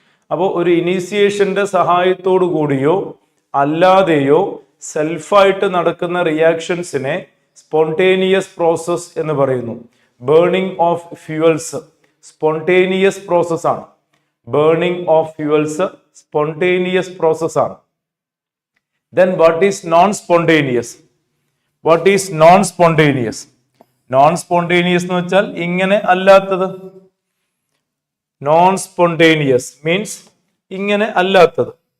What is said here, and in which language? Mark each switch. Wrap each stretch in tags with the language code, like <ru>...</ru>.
<ml>അപ്പോൾ ഒരു ഇനീസിയേഷന്റെ സഹായത്തോടു കൂടിയോ അല്ലാതെയോ സെൽഫായിട്ട് നടക്കുന്ന റിയാക്ഷൻസിനെ സ്പോണ്ടേനിയസ് പ്രോസസ് എന്ന് പറയുന്നു. Burning of fuels spontaneous process ആണ്. Burning of fuels spontaneous process ആണ്.</ml> <en>Then what is non-spontaneous? What is non-spontaneous?</en> <ml>Non-spontaneous എന്ന് വെച്ചാൽ ഇങ്ങനെ അല്ലാത്തത്.</ml> <en>Non-spontaneous means</en> <ml>ഇങ്ങനെ അല്ലാത്തത്.</ml>